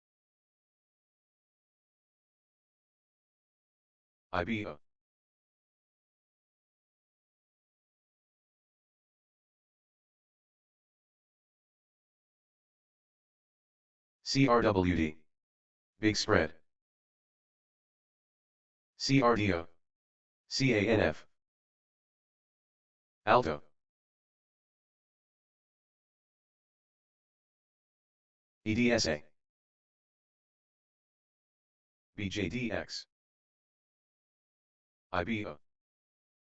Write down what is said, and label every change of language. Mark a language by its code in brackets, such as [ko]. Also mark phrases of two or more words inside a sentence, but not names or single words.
[en] IBO. CRWD. Big spread. CRDO. CANF. Alto. EDSA. BJDX. IBO.